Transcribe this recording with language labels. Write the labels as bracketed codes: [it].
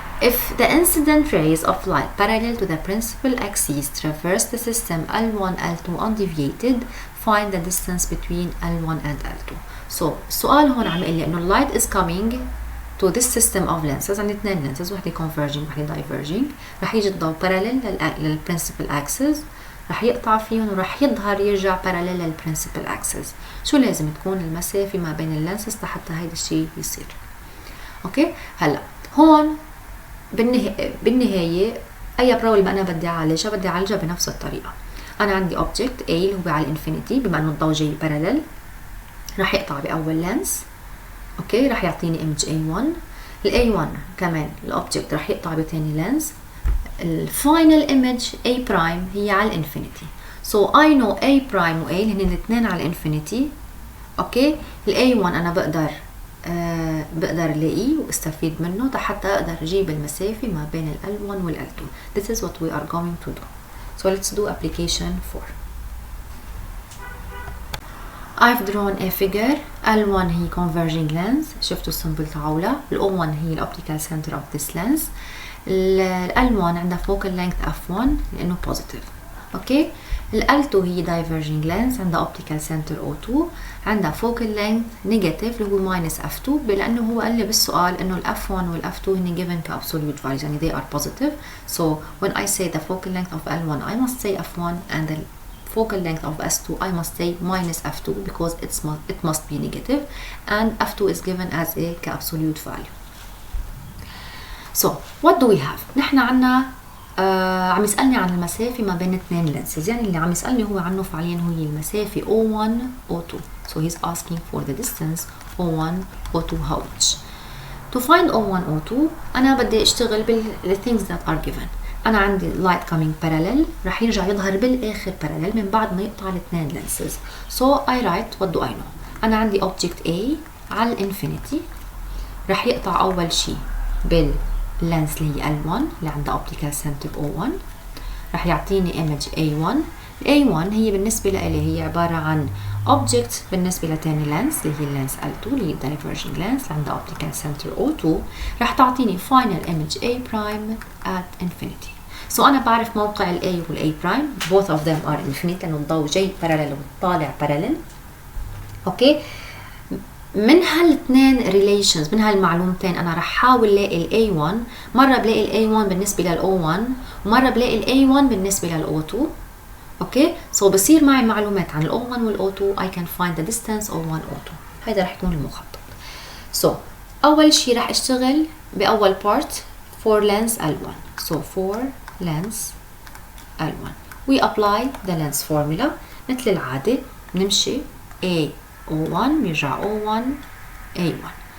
[en] If the incident rays of light parallel to the principal axes traverse the system L1, L2 undeviated, find the distance between L1 and L2. [ar] So السؤال هون عم يقول لي إنه [en] light is coming to this system of lenses. [ar] عندي اثنين lenses، وحدة converging وحدة diverging. رح يجي الضوء parallel للprincipal axis، رح يقطع فيهم ورح يظهر يرجع parallel للprincipal axis. شو لازم تكون المسافة ما بين اللينسز لحتى هيدا الشيء يصير؟ اوكي، هلا هون بالنهاية أي بروبلم أنا بدي أعالجها بنفس الطريقة. أنا عندي object A اللي هو على الانفينيتي، بما إنه الضوء جاي parallel رح يقطع بأول لينس، اوكي، رح يعطيني image A1. ال A1 كمان الأوبجكت رح يقطع بتاني لينس. الفاينل image A prime هي على الانفينيتي. [en] So I know [ar] A prime و A هن الاثنين على الانفينيتي. اوكي، ال A1 أنا بقدر الاقيه واستفيد منه حتى اقدر اجيب المسافة ما بين ال L1 وال L2. [en] This is what we are going to do. So let's do application 4. I've drawn a figure. [ar] L1 هي converging lens، شفتوا السمبل تاعولها. ال O1 هي ال optical center of this lens. ال L1 عندها focal length f1 لأنه positive. اوكي، ال L2 هي diverging lens، عندها optical center O2، عندها focal length negative اللي هو minus f2، لأنه هو قال لي بالسؤال إنه ال F1 وال F2 هن given ك absolute values، يعني they are positive. [en] So when I say the focal length of L1 I must say f1 and the focal length of S2 I must say minus f2 because it must be negative, and f2 is given as a absolute value. So what do we have? [ar] نحن عنا عم يسألني عن المسافة ما بين اثنين lenses، يعني اللي عم يسألني هو عنه فعليا هي المسافة O1 O2. [en] So he's asking for the distance O1 O2 how much. To find O1 O2 [ar] أنا بدي أشتغل بال [en] things that are given. [ar] أنا عندي light coming parallel رح يرجع يظهر بالآخر parallel من بعد ما يقطع الاثنين lenses. [en] So I write what do I know. [ar] أنا عندي object A على الانفينيتي رح يقطع أول شي باللينس اللي هي L1 اللي عندها optical center O1، رح يعطيني image A1. A1 هي بالنسبة لي هي عبارة عن object بالنسبة لتاني لينس اللي هي اللينس L2 اللي هي diverging lens اللي عندها optical center O2، رح تعطيني final image A prime at infinity. So أنا بعرف موقع ال A وال A prime [en] both of them are infinite [ar] لأنه الضوء جاي parallel وطالع parallel. أوكي، من هالاثنين relations من هالمعلومتين أنا رح حاول لاقي ال A1. مرة بلاقي ال A1 بالنسبة لل O1 ومرة بلاقي ال A1 بالنسبة لل O2. اوكي، سو بصير معي معلومات عن ال O1 وال O2. [en] I can find the distance O1 O2. [ar] هيدا رح يكون المخطط. سو أول شي رح أشتغل بأول part for lens L1. [en] So for lens L1 we apply the lens formula [ar] مثل العادة، نمشي [en] A O1 بيرجع O1 A1.